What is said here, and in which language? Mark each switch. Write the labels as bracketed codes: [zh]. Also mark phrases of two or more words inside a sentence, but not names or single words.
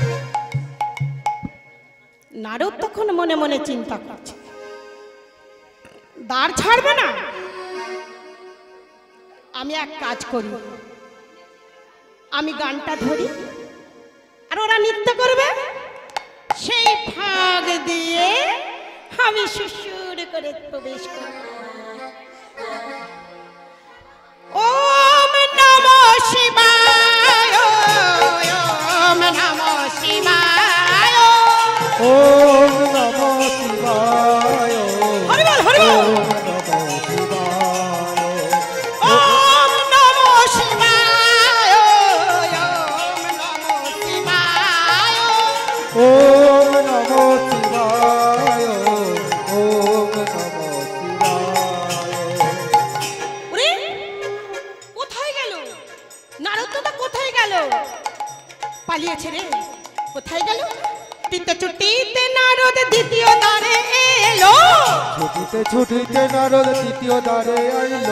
[bn] নারদ তখন মনে মনে চিন্তা করছে, দাঁড় ছাড়বে না। আমি এক কাজ করি, আমি গানটা ধরি আর ওরা নৃত্য করবে, সেই ফাঁক দিয়ে আমি সুসুর করে প্রবেশ করব। [sa] ওম নমঃ শিবায়, ওম নমঃ শিবায়, ওম নমঃ শিবায়, [bn] হরি বল হরি বল, [sa] ওম নমঃ শিবায়, ওম নমঃ শিবায়, ওম নমঃ শিবায়। ওম নমঃ শিবায়, ওম নমঃ শিবায়। [bn] ওরে কোথায় গেল নারদটা, কোথায় গেল? পালিয়েছে রে, কোথায় গেল? তিনটা ছুটিতে নারদ দ্বিতীয় দ্বারে এলো, ছুটিতে ছুটিতে নারদ তৃতীয় দ্বারে আইলো,